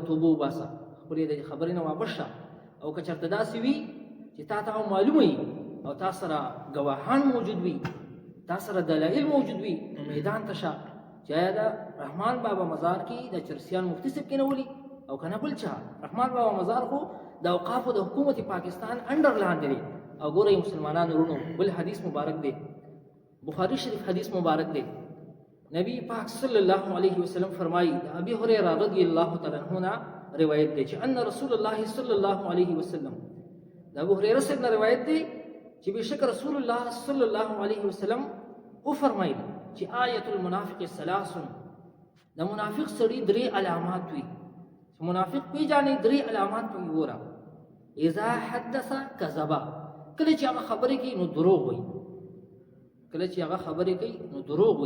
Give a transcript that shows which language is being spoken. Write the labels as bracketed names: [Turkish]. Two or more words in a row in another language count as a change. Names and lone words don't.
[Pashto] توبه وباسه خپلې د خبرې نه واپس شه او که چېرته داسې وي چې تا ته معلومه وي او تا سره ګواهان موجود وي تا سره دلایل موجود وي نو میدان ته شه چې آیا د رحمان بابا مزار کې د چرسیان مفتی صاحب کې نه ولي او که نه بل چا رحمان بابا مزار خو د اوقافو د حکومت پاکستان انډر لاندې دی او ګورئ مسلمانانو ورونو بل حدیث مبارک دی بخاری شریف حدیث مبارک دے. نبی پاک [Arabic] صلی اللہ علیہ وسلم [Pashto] فرمائی ابی ہریرہ [Arabic] رضی اللہ تعالیٰ عنہ [Pashto] نا روایت دے چې [Arabic] ان رسول اللہ صلی اللہ علیہ وسلم [Pashto] دا ابو ہریرہ [Urdu] سے روایت [Pashto] دے چې بشک [Arabic] رسول اللہ صلی اللہ علیہ وسلم [Pashto] او فرمائی چې [Arabic] آیت المنافق ثلاث [Pashto] دا منافق سړي درې علامات وي. منافق پیژنې درې علامات وي. ګوره [Arabic] اذا حدث کذبا [Pashto] کله چې هغه خبرې کوي نو دروغ وي. کله چې هغه خبرې کوي نو دروغ وي.